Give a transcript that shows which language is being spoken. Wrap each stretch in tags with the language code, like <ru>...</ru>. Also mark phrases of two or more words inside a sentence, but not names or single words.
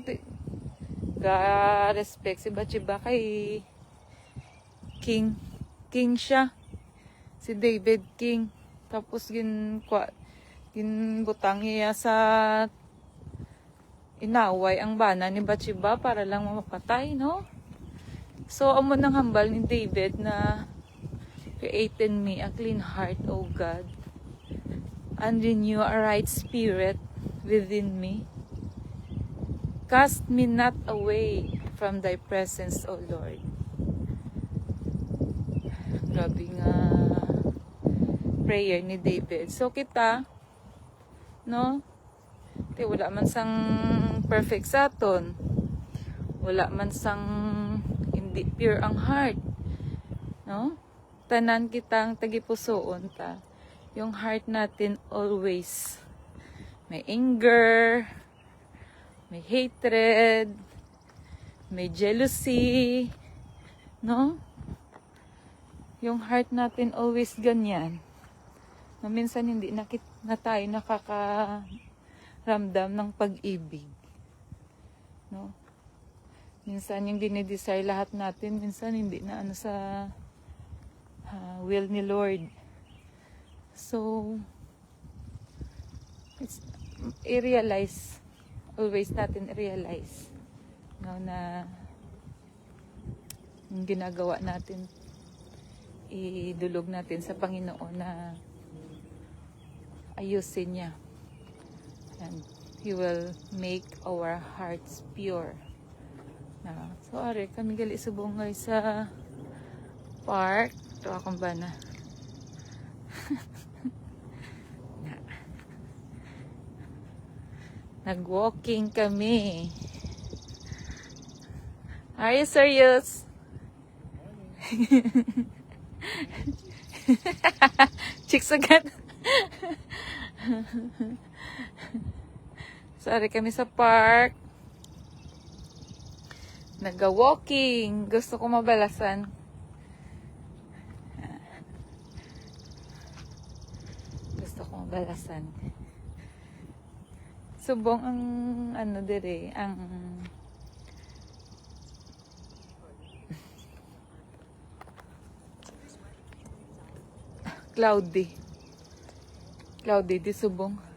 <hil>Ga-respect si Bathsheba kay king siya, si David king, tapos ginbutang niya sa inaway ang bana ni Bathsheba para lang mamapatay, no? So, amo nang hambal ni David na</hil> <en>create in me a clean heart, O God, and renew a right spirit within me. Cast me not away from thy presence, O Lord.</en> <hil>Grabe nga prayer ni David. So, kita, no? Wala man sang perfect sa aton. Wala man sang hindi pure ang heart. No? Tanan kitang tagipusoon ta.</hil> <tl>Yung heart natin always may anger, may hatred, may jealousy, no? Yung heart natin always ganyan. Na minsan hindi na tayo nakakaramdam ng pag-ibig. No? Minsan yung dinidesire lahat natin, minsan hindi na sa will ni Lord. So, it's i-realize, always natin i-realize, no, na yung ginagawa natin, idulog natin sa Panginoon na ayusin niya.</tl> <en>And He will make our hearts pure.</en> <hil>So, are, kami gali subong ngay sa park.</hil> <tl>Ito akong bana. Nag-walking kami.</tl> <en>Are you serious?</en> <tl>Chicks agad.</tl> <hil>Sorry, kami sa park. Nag-walking. Gusto ko mabalasan. Gusto ko mabalasan. Subong ang ano dire, ang cloudy di subong.</hil>